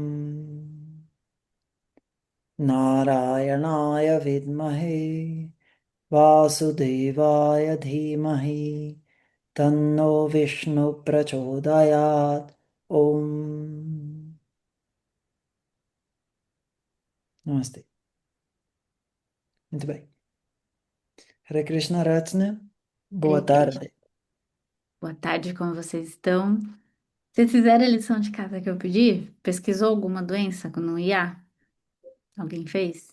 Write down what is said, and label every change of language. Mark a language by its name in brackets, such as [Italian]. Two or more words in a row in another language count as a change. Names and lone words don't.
[Sanskrit] नारायणाय विद्महे वासुदेवाय धीमहि तन्नो विष्णु प्रचोदयात् ॐ नमस्ते. [Portuguese] Muito bem. [Sanskrit] हरे कृष्ण [Portuguese] Ratna, boa [Sanskrit] हरे कृष्ण. [Portuguese] tarde. Boa tarde, como vocês estão? Vocês fizeram a lição de casa que eu pedi? Pesquisou alguma doença no IA? Alguém fez?